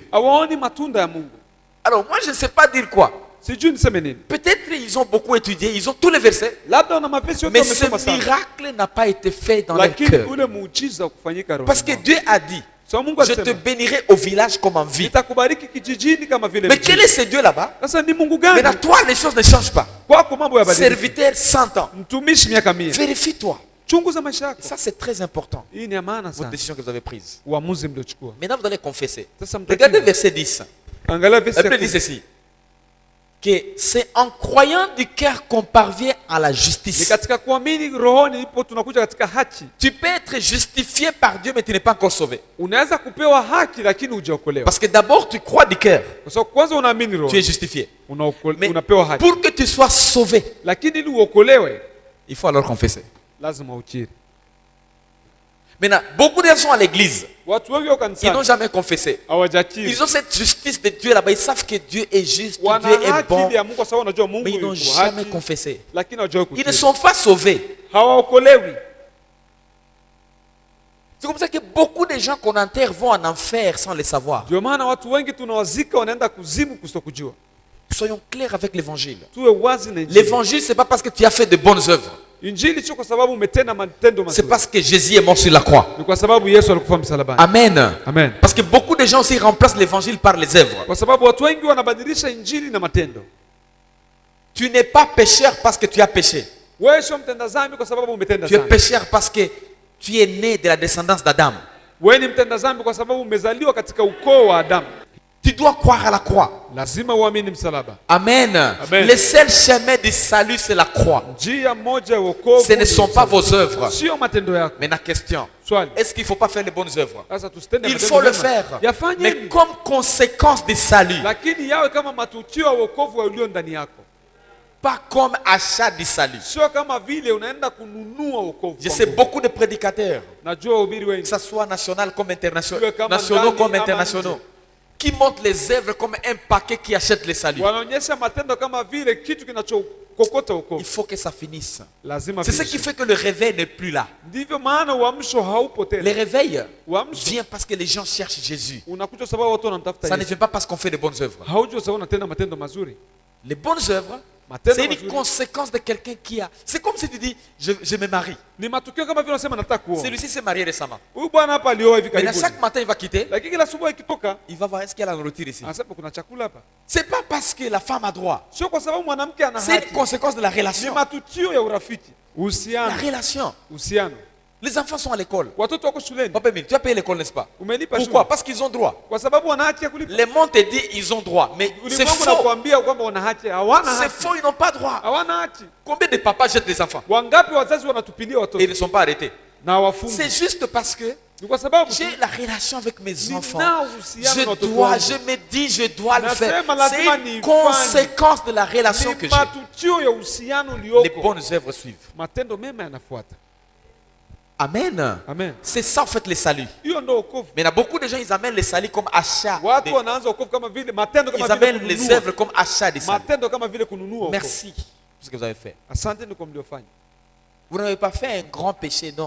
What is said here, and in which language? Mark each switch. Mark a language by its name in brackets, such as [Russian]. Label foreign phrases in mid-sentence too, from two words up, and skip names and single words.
[Swahili] hawaoni matunda ya Mungu. [French] Alors moi, je ne sais pas dire quoi. [Swahili] Sijui niseme nini. [French] Peut-être ils ont beaucoup étudié, ils ont tous les versets. [Swahili] Labda wana mapesi yote [French] Mais ce [Swahili] wamesoma sana. [French] miracle n'a pas été fait dans leur [Swahili] Lakini [French] cœur. [Swahili] ule muujiza wa kufanyika roho. [French] Parce que Dieu a dit, [Swahili] So Mungu [French] je te [Swahili] alisema, [French] bénirai au village comme en ville. [Swahili] nitakubariki kijijini kama vile [French] Mais [Swahili] mjini. [French] quel est ce Dieu là-bas? [Swahili] Sasa ni Mungu [French] Mais dans [Swahili] gani? [French] toi, les choses ne changent pas. [Swahili] Kwako mambo yabadilika. [French] Serviteur 100 ans. [Swahili] Mtumishi miaka 100. [French] Vérifie-toi. [Swahili] Chunguza maisha [French] Et [Swahili] yako. [French] ça, c'est très important. [Swahili] Hii ni ya maana [French] Votre [Swahili] sana. [French] décision que vous avez prise. [Swahili] Uamuzi mliochukua. [French] Maintenant, vous allez confesser. [Swahili] Sasa [French] Regardez [Swahili] mtakiwa. [French] verset 10. [Swahili] Angalia verse [French] La [Swahili] ya [French] Bible dit [Swahili] 10. [French] ceci. Que c'est en croyant du cœur qu'on parvient à la [Swahili] Ni [French] justice. [Swahili] katika kuamini rohoni ipo tunakuja katika haki. [French] Tu peux être justifié par Dieu, mais tu n'es pas encore sauvé. [Swahili] Unaweza kupewa haki lakini hujaokolewa. [French] Parce que d'abord, tu crois du cœur. [Swahili] Kwa sababu kwanza unaamini [French] Tu es [Swahili] roho. [French] justifié. Mais [Swahili] Unapewa haki. [French] pour que tu sois sauvé, [Swahili] Lakini ili uokolewe [French] il faut alors confesser. [Swahili] lazima ukiri. [French] Maintenant, beaucoup de gens sont à l'église. [Swahili] Watu wengi wako [French] Ils n'ont [Swahili] kanisani [French] jamais confessé. [Swahili] hawajakiri. [French] Ils ont cette justice de Dieu là-bas. Ils savent que Dieu est juste, que [Swahili] Wana [French] Dieu est [Swahili] haki [French] bon. [Swahili] ya Mungu kwa sababu wanajua Mungu [French] Mais ils n'ont [Swahili] yuko [French] jamais [Swahili] haki. [French] confessé. [Swahili] Lakini hawajawahi [French] Ils ne [Swahili] kukiri. [French] sont pas sauvés. [Swahili] Hawaokolewi. [French] C'est comme ça que beaucoup de gens qu'on enterre vont en enfer sans le savoir. [Swahili] Ndio maana watu wengi tunawazika wanaenda kuzimu kusitokujua. [French] Soyons clairs avec l'évangile. [Swahili] Tuwe wazi na Injili. [French] L'évangile, ce n'est pas parce que tu as fait de bonnes œuvres. [Swahili] Injili sio kwa sababu umetenda matendo [French] C'est [Swahili] mazuri. [French] parce que Jésus est mort sur la croix. [Swahili] Ni kwa sababu Yesu alikufa msalabani. Amen. Amen. [French] Parce que beaucoup de gens aussi remplacent l'évangile par les œuvres. [Swahili] Kwa sababu watu wengi wanabadilisha injili na matendo. [French] Tu n'es pas pécheur parce que tu as péché. [Swahili] Wewe sio mtenda dhambi kwa sababu umetenda [French] Tu es [Swahili] dhambi. [French] pécheur parce que tu es né de la descendance d'Adam. [Swahili] Wewe ni mtenda dhambi kwa sababu umezaliwa katika ukoo wa Adamu. [French] Tu dois croire à la croix. [Swahili] Lazima uamini msalaba. Amen. Amen. [French] Le seul chemin du salut, c'est la croix. [Swahili] Njia moja ya wokovu. [French] Ce ne sont pas vos œuvres. [Swahili] Sio matendo yako. [French] Maintenant, question. [Swahili] Swali. [French] Est-ce qu'il ne faut pas faire les bonnes œuvres? [Swahili] Sasa tusitende [French] Il [Swahili] matendo [French] faut le [Swahili] mema. [French] faire. [Swahili] Yafanye. [French] Mais comme conséquence du salut. [Swahili] Lakini yawe kama matukio ya wokovu ulio ndani yako. [French] Pas comme achat du salut. [Swahili] Sio kama vile unaenda kununua wokovu. [French] Je sais beaucoup de prédicateurs, [Swahili] Najua wahubiri [French] que [Swahili] wengi. [French] ce soit national comme international, [Swahili] Iwe kama [French] nationaux [Swahili] ndani [French] comme [Swahili] ama [French] internationaux, [Swahili] nje. [French] qui montrent les œuvres comme un paquet qui achète le salut. [Swahili] Wanaonyesha matendo kama vile kitu kinachokokota [French] Il [Swahili] wokovu. [French] faut que ça finisse. [Swahili] Lazima [French] C'est ce [Swahili] viishe. [French] qui fait que le réveil n'est plus là. [Swahili] Ndivyo maana uamsho haupo [French] Le [Swahili] tena. [French] réveil [Swahili] Uamsho [French] vient parce que les gens cherchent Jésus. [Swahili] unakuja sababu watu wanamtafuta [French] Ça ne [Swahili] Yesu. [French] vient pas parce qu'on fait de bonnes œuvres. [Swahili] Haujo sababu unatenda matendo mazuri. [French] Les bonnes œuvres, [Swahili] Matendo [French] c'est une [Swahili] mazuri [French] conséquence de quelqu'un qui a... C'est comme si tu dis, je me marie. [Swahili] ni matukio kama vile unasema nataka kuoa. [French] Celui-ci s'est marié récemment. [Swahili] Huyu bwana hapa alioa hivi [French] Maintenant, [Swahili] karibuni. [French] chaque matin, il va quitter. [Swahili] Lakini kila asubuhi ikitoka, [French] Il va voir est-ce qu'il y a la nourriture ici. [Swahili] anasema kuna chakula hapa. [French] C'est pas parce que la femme a droit. [Swahili] Sio kwa sababu mwanamke ana [French] C'est une [Swahili] haki. [French] conséquence de la [Swahili] Ni [French] relation. [Swahili] matukio ya urafiki. [French] La [Swahili] Uhusiano. [French] relation. [Swahili] Uhusiano. [French] Les enfants sont à l'école. [Swahili] Watoto wako shuleni. [French] Papa Emile, tu as payé l'école, n'est-ce pas? [Swahili] Umelipa [French] Pourquoi? [Swahili] shule. [French] Parce qu'ils ont droit. [Swahili] Kwa sababu wana haki ya kulipa. [French] Le monde te dit ils ont droit. Mais c'est [Swahili] Ulimwengu [French] faux. [Swahili] unakuambia kwamba wana haki. Hawana [French] C'est [Swahili] haki. [French] faux, ils n'ont pas droit. [Swahili] Hawana haki. [French] Combien de papas jettent les enfants [Swahili] Wangapi wazazi wanatupilia [French] et [Swahili] watoto [French] ils ne sont pas arrêtés? [Swahili] na wafungi? [French] C'est juste parce que [Swahili] Ni kwa sababu [French] j'ai la relation avec mes enfants. [Swahili] nina uhusiano na [French] Je [Swahili] watoto [French] dois, [Swahili] wangu. [French] je me dis, je dois le faire. [Swahili] Nasema lazima [French] C'est une [Swahili] niifanye. [French] conséquence de la relation que [Swahili] Ni [French] j'ai. [Swahili] matukio ya uhusiano [French] Les [Swahili] ulioko. [French] bonnes œuvres suivent. [Swahili] Matendo mema yanafuata. Amen. Amen. [French] C'est ça en fait le salut. [Swahili] Hiyo ndio wokovu. [French] Mais il y a beaucoup de gens, ils amènent le salut comme achat. [Swahili] Watu wanaanza wokovu kama vile matendo kama [French] Ils [Swahili] vile [French] amènent les [Swahili] kununua. [French] œuvres comme achat du salut. [Swahili] Matendo kama vile kununua wokovu. [French] Merci pour ce que vous avez fait. [Swahili] Asanteni kwa mliofanya. [French] Vous n'avez pas fait un grand péché, non.